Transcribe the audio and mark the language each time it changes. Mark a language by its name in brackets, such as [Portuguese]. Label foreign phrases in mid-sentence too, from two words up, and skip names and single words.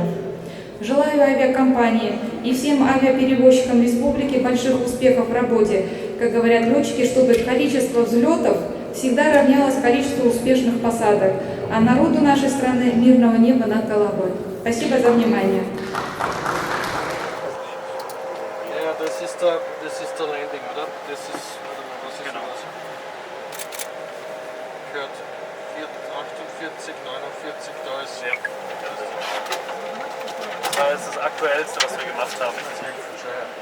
[Russian] Желаю авиакомпании и всем авиаперевозчикам республики больших успехов в работе, как говорят летчики, чтобы количество взлетов всегда равнялось количеству успешных посадок, а народу нашей страны мирного неба над головой. Спасибо за внимание. [German] Das ist das Aktuellste, was wir gemacht haben.